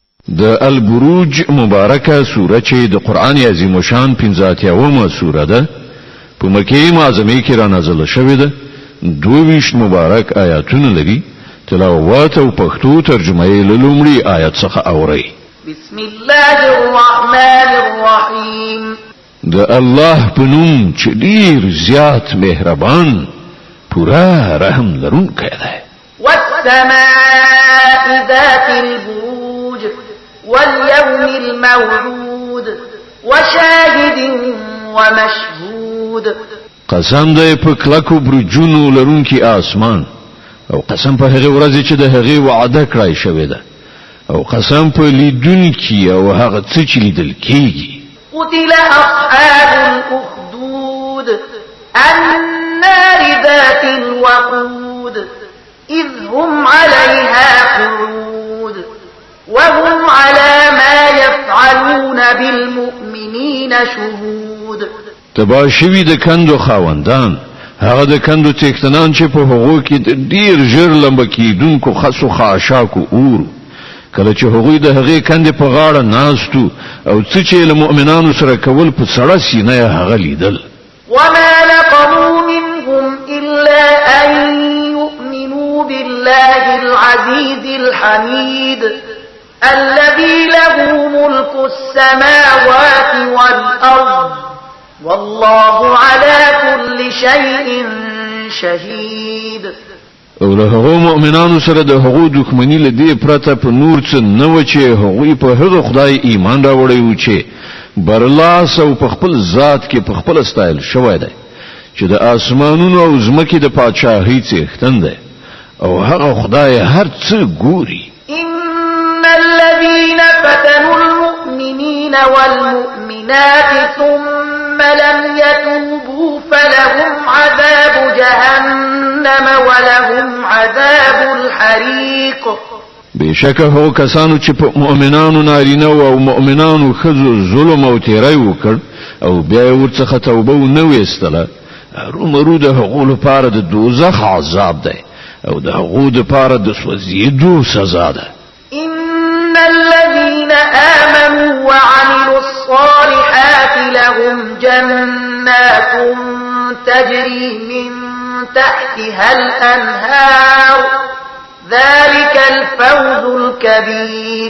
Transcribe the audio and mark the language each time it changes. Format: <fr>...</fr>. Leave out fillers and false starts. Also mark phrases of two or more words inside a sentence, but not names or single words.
<ps>د البروج مبارکه سوره چې د قران عظیم شان 15 سوره ده په مکه معظمه کې را نازله شوې ده 22 مبارک آیاتونه لري تلاوت او پښتو ترجمه یې لومړی آیت څخه اوري</ps> <ar>بسم الله الرحمن الرحیم</ar> <ps>د الله په نوم چې ډیر زیات مهربان پورا رحم لرونکی دی</ps> <ar>والسماء ذات البروج واليوم الموعود وشاهد ومشهود</ar> <ps>قسم دی په کلکو برجونو لرونکی آسمان او قسم په هغه ورځ چې د هغه وعده کړای شوی ده او قسم په لیدونکي او هغه څه چې لیدل کیږي</ps> <ar>قتل أصحاب الأخدود النار ذات الوقود إذ هم عليها قعود وهم على ما يفعلون بالمؤمنين شهود</ar> <ps>تبا شوی د کندو خاوندان هغه د کندو تکتنان چې په هغو کې ډیر ژر لمبه کیدونکو خاصو خاشاکو اور کله چې هغوی د هغې کندې په غاړه ناستو او څه چې له مؤمنانو سره کول په سړه سینه یې هغه لیدل</ps> <ar>وما نقموا منهم إلا أن يؤمنوا بالله العزيز الحميد الذي له ملك السماوات والأرض والله على كل شيء شهيد</ar> <ps>او له هغو مؤمنانو سره د هغو دښمنی له دې پرته په نور څه نه و چې هغوی په هغه خدای ایمان راوړی و چې برلاس او په خپل ذات کې په خپل استایل شوی دی چې د آسمانونو او ځمکې د پادشاهۍ څښتن دی او هغه خدای هر څه ګوري</ps> <ar>إن الذين فتنوا المؤمنين والمؤمنات ثم لم يتوبوا فلهم عذاب جهنم ولهم عذاب الحريق</ar> <ps>بشکه هو کسانو چې په مؤمنانو نارینه او مؤمنانو خزو ظلم او تیری وکړ او بیا ورڅخه توبه نه وستله رومرو د هغو لپاره د دوزخ عذاب دی او د هغو لپاره د سوځېدو سزا ده</ps> <ar>إن الذين آمنوا وعملوا الصالحات لهم جنات تجري من تحتها الأنهار ذلك الفوز الكبير</ar>